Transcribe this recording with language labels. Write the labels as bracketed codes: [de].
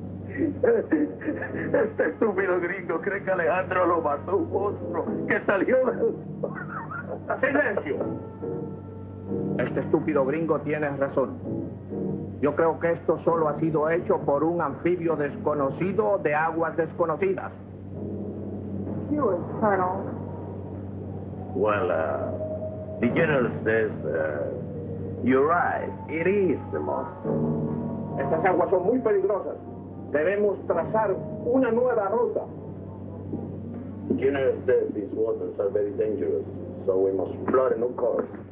[es] Este estúpido gringo cree que Alejandro lo mató un monstruo que salió del... ¡Silencio! Este estúpido gringo tiene razón. Yo creo que esto solo ha sido hecho por un anfibio desconocido de aguas desconocidas. [en] You, Colonel. Well, the general says, you're right, it is the monster. [es] Estas aguas son muy peligrosas. Debemos trazar una nueva ruta. [en] The general says these waters are very dangerous, so we must plot a new course.